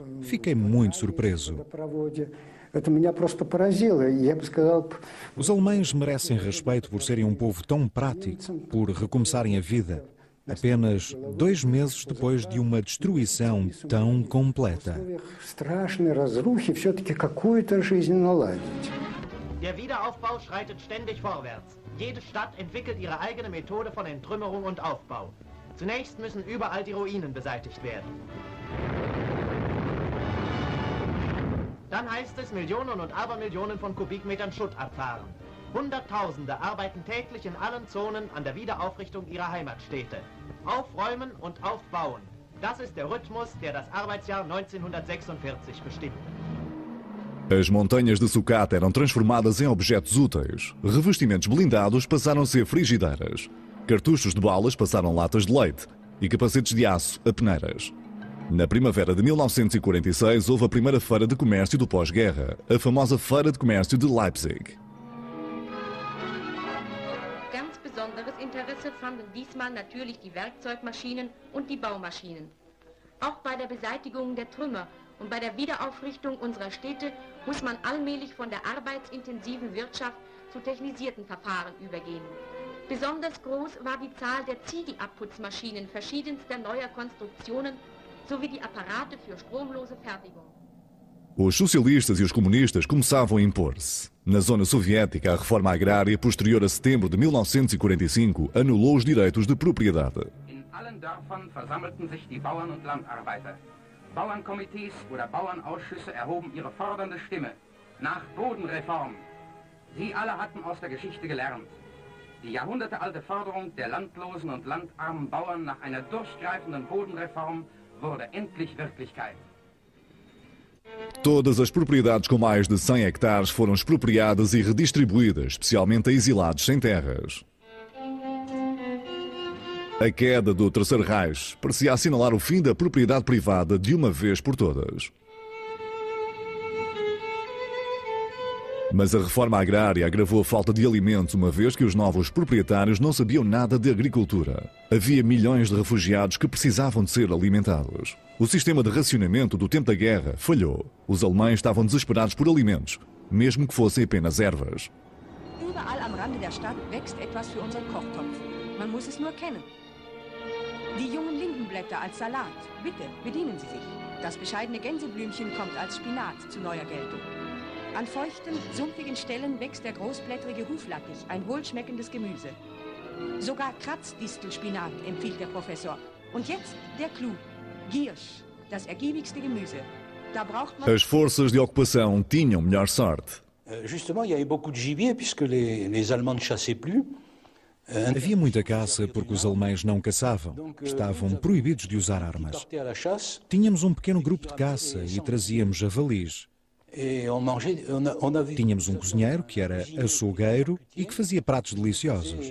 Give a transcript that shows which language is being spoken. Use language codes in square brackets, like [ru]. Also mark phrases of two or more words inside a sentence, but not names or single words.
[pt] Fiquei muito surpreso. Os alemães merecem respeito por serem um povo tão prático, por recomeçarem a vida, apenas 2 meses depois de uma destruição tão completa. [de] Der Wiederaufbau schreitet ständig vorwärts. Jede Stadt entwickelt ihre eigene Methode von Entrümmerung und Aufbau. Zunächst müssen überall die Ruinen beseitigt werden. Dann heißt es Millionen und Abermillionen von Kubikmetern Schutt abfahren. Hunderttausende arbeiten täglich in allen Zonen an der Wiederaufrichtung ihrer Heimatstädte. Aufräumen und aufbauen. Das ist der Rhythmus, der das Arbeitsjahr 1946 bestimmt. [pt] As montanhas de sucata eram transformadas em objetos úteis. Revestimentos blindados passaram a ser frigideiras. Cartuchos de balas passaram latas de leite. E capacetes de aço a peneiras. Na primavera de 1946 houve a primeira feira de comércio do pós-guerra, a famosa Feira de Comércio de Leipzig. [de] Ganz besonderes Interesse fanden diesmal natürlich die Werkzeugmaschinen und die Baumaschinen. Auch bei der Beseitigung der Trümmer und bei der Wiederaufrichtung unserer Städte muss man allmählich von der arbeitsintensiven Wirtschaft zu technisierten Verfahren übergehen. Besonders groß war die Zahl der Ziegelabputzmaschinen verschiedenster neuer Konstruktionen sowie die Apparate für stromlose Fertigung. [pt] Os socialistas e os comunistas começavam a impor-se. Na zona soviética, a reforma agrária posterior a setembro de 1945 anulou os direitos de propriedade. [de] In allen Dörfern versammelten sich die Bauern und Landarbeiter. Bauernkomitees oder Bauernausschüsse erhoben ihre fordernde Stimme nach Bodenreform. Sie alle hatten aus der Geschichte gelernt. Die jahrhundertealte Forderung der landlosen und landarmen Bauern nach einer durchgreifenden Bodenreform wurde endlich Wirklichkeit. [pt] Todas as propriedades com mais de 100 hectares foram expropriadas e redistribuídas, especialmente a exilados sem terras. A queda do Terceiro Reich parecia assinalar o fim da propriedade privada de uma vez por todas. Mas a reforma agrária agravou a falta de alimentos, uma vez que os novos proprietários não sabiam nada de agricultura. Havia milhões de refugiados que precisavam de ser alimentados. O sistema de racionamento do tempo da guerra falhou. Os alemães estavam desesperados por alimentos, mesmo que fossem apenas ervas. [de] Überall am Rande der Stadt wächst etwas für unseren Kochtopf. Man muss es nur kennen. Die jungen Lindenblätter als Salat. Bitte, bedienen Sie sich. Das bescheidene Gänseblümchen kommt als Spinat zu neuer Geltung. An feuchten, sumpfigen Stellen wächst der großblättrige Huflattich, ein wohlschmeckendes Gemüse. Sogar Kratzdistelspinat empfiehlt der Professor. Und jetzt der Clou. Giersch, das ergiebigste Gemüse. Da braucht man... [pt] As forças de ocupação tinham melhor sorte. [fr] Justement, il y avait beaucoup de gibier puisque les Allemands ne chassaient plus. [pt] Havia muita caça porque os alemães não caçavam. Estavam proibidos de usar armas. Tínhamos um pequeno grupo de caça e trazíamos javalis. Tínhamos um cozinheiro que era açougueiro e que fazia pratos deliciosos.